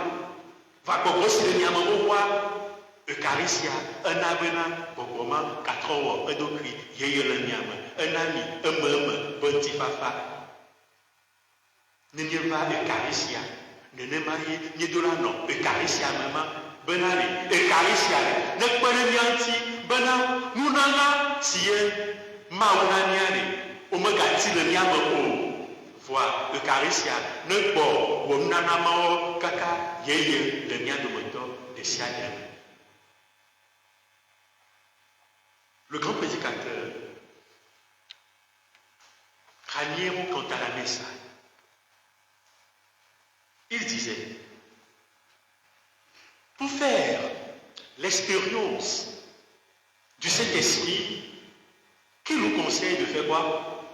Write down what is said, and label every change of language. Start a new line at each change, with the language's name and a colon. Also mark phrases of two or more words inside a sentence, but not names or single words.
Ewe: Va gbɔgbɔ si le miame xoxoa eucharistia ena bena gbɔgbɔ ma gatrɔ wɔ eɖokui yeye le miame ena mi eme be ŋutifafa ne mieva eucharistia nenema ye miedo la nɔ eucharistia me ma bena eucharistia ne kpe ɖe mia ŋuti bena nunana si ye mawu na mia womegati le miame o. Voa eucharistia ne gbɔ wɔ nunana mawo kaka yeye le mia dometɔ de sia de me.
French: Le grand prédicateur Raniero Cantalamessa, il disait, pour faire l'expérience du Saint-Esprit, qu'il nous conseille de faire quoi?